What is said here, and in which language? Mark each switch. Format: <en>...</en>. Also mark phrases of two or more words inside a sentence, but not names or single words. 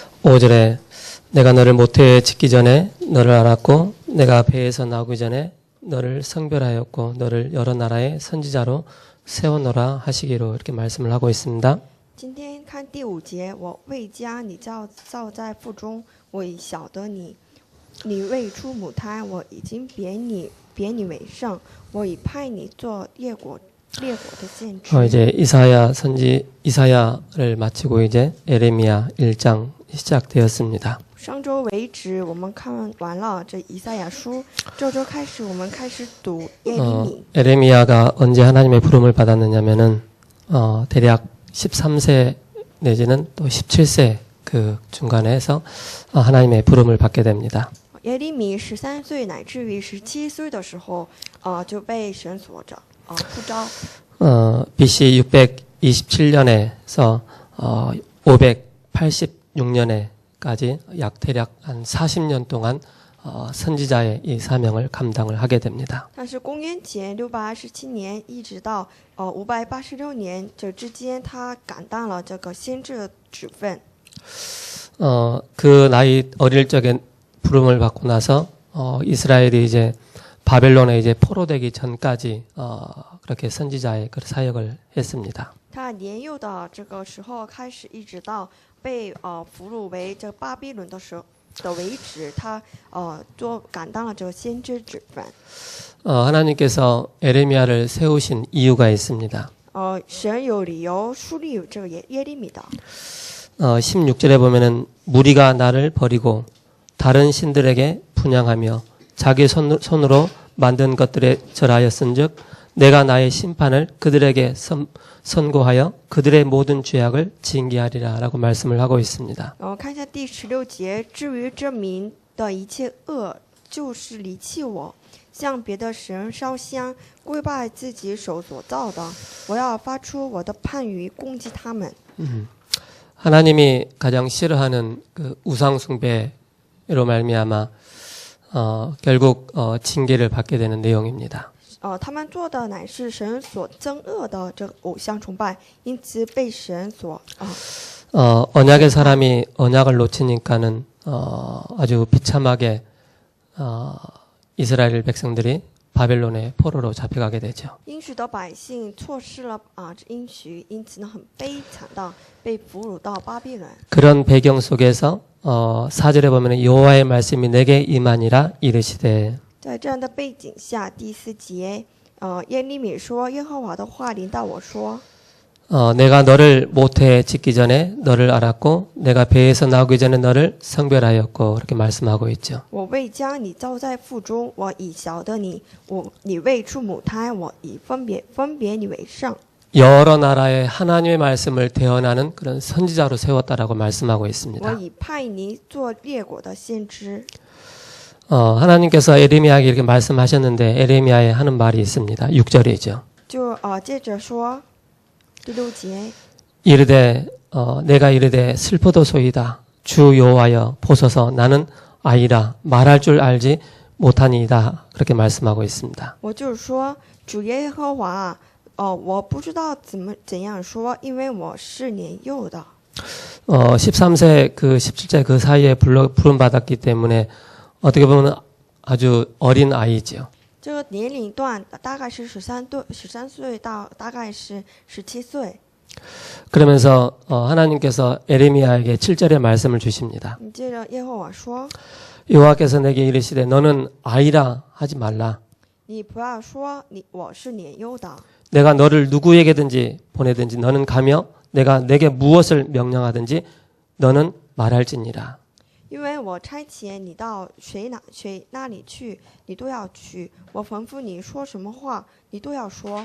<ko>5절에 내가 너를 모태에 짓기 전에 너를 알았고 내가 배에서 나오기 전에 너를 성별하였고 너를 여러 나라의 선지자로 세워놓으라 하시기로 이렇게 말씀을 하고 있습니다.</ko> <zh>今天看第5节，我未将你造在腹中，我已晓得你；你未出母胎，我已经别你为圣，我已派你做列国的先知。</zh> <ko>이제 이사야 선지 이사야를 마치고 이제 에레미야 1장 시작되었습니다.</ko> <zh>上周为止，我们看完了这以赛亚书，这周开始我们开始读耶利米。</zh> <ko>에레미야가 언제 하나님의 부름을 받았느냐면은 대략 13세 내지는 또 17세 그 중간에서 하나님의 부름을 받게 됩니다.</ko> <zh>耶利米13岁乃至于17岁的时候，就被神所呼召。</zh> <ko>BC 627년에서 586년에까지 약 대략 한 40년 동안 선지자의 이 사명을 감당을 하게 됩니다.</ko> <zh>但是公元前627年一直到586年这之间，他感担了这个先知的职分。</zh> <ko>그 나이 어릴 적에 부름을 받고 나서 이스라엘이 이제 바벨론에 이제 포로되기 전까지 그렇게 선지자의 그 사역을 했습니다.</ko> <zh>他年幼的这个时候开始，一直到被俘虏为这巴比伦的时候的为止，他做感担了这个先知职分。</zh> <ko>하나님께서 에레미야를 세우신 이유가 있습니다.</ko> <zh>神有理由树立这个耶利米的。</zh> <ko>16절에 보면은 무리가 나를 버리고 다른 신들에게 분향하며 자기 손으로 만든 것들에 절하였은즉 내가 나의 심판을 그들에게 선고하여 그들의 모든 죄악을 징계하리라라고 말씀을 하고 있습니다.</ko> <zh>看一下第16节，至于这民的一切恶，就是离弃我，向别的神烧香，跪拜自己手所造的，我要发出我的判语攻击他们。</zh> <ko>하나님이 가장 싫어하는 그 우상 숭배로 말미암아 결국 징계를 받게 되는 내용입니다.</ko> <zh>他们做的乃是神所憎恶的这个偶像崇拜，因此被神所</zh> <ko>언약의 사람이 언약을 놓치니까는 아주 비참하게 이스라엘 백성들이 바벨론의 포로로 잡혀가게 되죠.</ko> <zh>应许的百姓错失了这应许，因此呢很悲惨的被俘虏到巴比伦。</zh> <ko>그런 배경 속에서 4절에 보면 여호와의 말씀이 내게 임하니라 이르시되</ko> <zh>在这样的背景下，第4节，耶利米说：“耶和华的话临到我说，</zh> <ko>내가 너를 모태에 짓기 전에 너를 알았고 내가 배에서 나오기 전에 너를 성별하였고 이렇게 말씀하고 있죠.</ko> <zh>我未将你造在腹中，我已晓得你；你未出母胎，我已分别你为圣。</zh> <ko>여러 나라의 하나님의 말씀을 대언하는 그런 선지자로 세웠다라고 말씀하고</ko> <zh>我</zh> <ko>있습니다.</ko> <zh>已派你做列国的先知。”</zh> <ko>하나님께서 에레미야에게 이렇게 말씀하셨는데 에레미야에 하는 말이 있습니다. 6절이죠.</ko> <zh>就接着说，第6节，</zh> <ko>이르되 내가 이르되 슬퍼도소이다. 주 여호와여 보소서 나는 아이라 말할 줄 알지 못하니이다. 그렇게 말씀하고 있습니다.</ko> <zh>我就是说，主耶和华，我不知道怎样说，因为我是年幼的。</zh> <ko>13세 그 17세 그 사이에 부름 받았기 때문에 어떻게 보면 아주 어린 아이죠.</ko> <zh>这个年龄段大概是13岁到大概是17岁。</zh> <ko>그러면서 하나님께서 에레미야에게 7절의 말씀을 주십니다.</ko> <zh>接着耶和华说，</zh> <ko>여호와께서 내게 이르시되 너는 아이라 하지 말라.</ko> <zh>你不要说我是年幼的，</zh> <ko>내가 너를 누구에게든지 보내든지 너는 가며 내가 내게 무엇을 명령하든지 너는 말할지니라.</ko> <zh>因为我差遣你到谁那里去，你都要去；我吩咐你说什么话，你都要说。</zh>